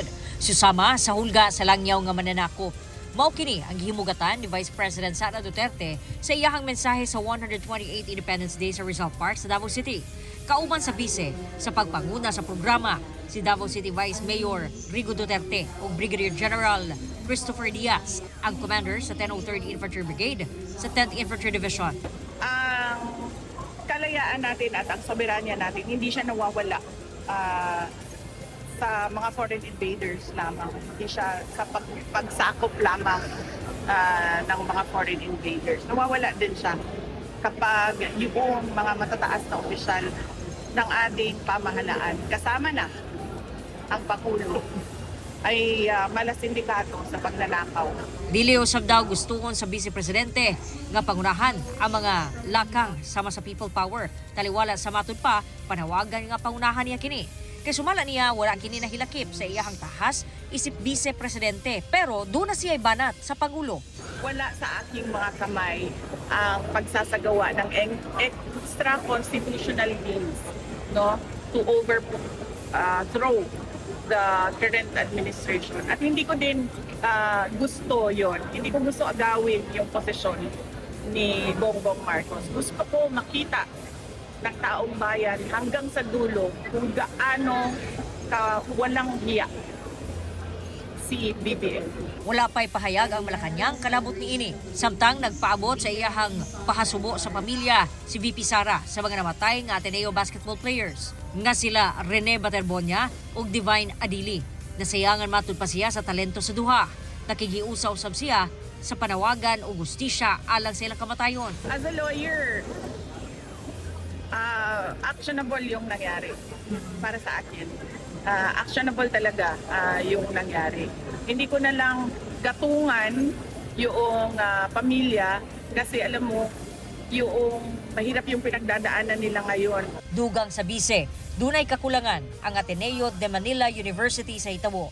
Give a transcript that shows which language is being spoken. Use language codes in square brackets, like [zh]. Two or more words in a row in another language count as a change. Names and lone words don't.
[ceb] Susama sa hulga sa langyaw nga mananakop. Mao kini ang gihimugatan ni Vice President Sara Duterte sa iyahang mensahe sa 128th Independence Day sa Rizal Park sa Davao City. Kauban sa bise sa pagpanguna sa programa si Davao City Vice Mayor Rigo Duterte ug Brigadier General Christopher Diaz, ang commander sa 1003rd Infantry Brigade sa 10th Infantry Division. [tl] Kalayaan natin at ang soberanya natin, hindi siya nawawala sa mga [en] foreign invaders [tl] lamang. Hindi siya sa pagsakop lamang ng mga [en] foreign invaders. [tl] Nawawala din siya kapag yung mga matataas na opisyal ng ating pamahalaan, kasama na ang Pangulo, ay malasindikato sa pagnanakaw. [ceb] Dili usab daw gustuhon sa Vice Presidente nga pangunahan ang mga lakang sama sa [en] people power. [ceb] Taliwala sa matud pa, panawagan nga pangunahan niya kini. Kay sumala niya wala kini nahilakip sa iyahang tahas isip Vice Presidente, [tl] pero doon na siya banat sa Pangulo. Wala sa aking mga kamay ang pagsasagawa ng [en] extra constitutional means, [tl] no, [en] to overthrow the current administration. [tl] At hindi ko din gusto yon. Hindi ko gusto agawin yung posisyon ni Bongbong Marcos. Gusto ko makita ng taong bayan hanggang sa dulo kung gaano walang hiya si BBM. [ceb] Wala pa'y pahayag ang Malacanang kalabot ni ini. Samtang nagpaabot sa iyahang pahasubo sa pamilya si VP Sara sa mga namatay nga Ateneo basketball players nga sila Rene Baterbonia ug Divine Adili. Nasayangan matud pa siya sa talento sa duha. Nakigiusa usab siya sa panawagan o gustisya alang sa ilang kamatayon. [en] As a lawyer, [tl] actionable yung nangyari para sa akin. Actionable talaga yung nangyari. Hindi ko na lang gatungan yung pamilya kasi alam mo, yung mahirap yung pinagdadaanan nila ngayon. [ceb] Dugang sa bise, dunay kakulangan ang Ateneo de Manila University sa Itabo.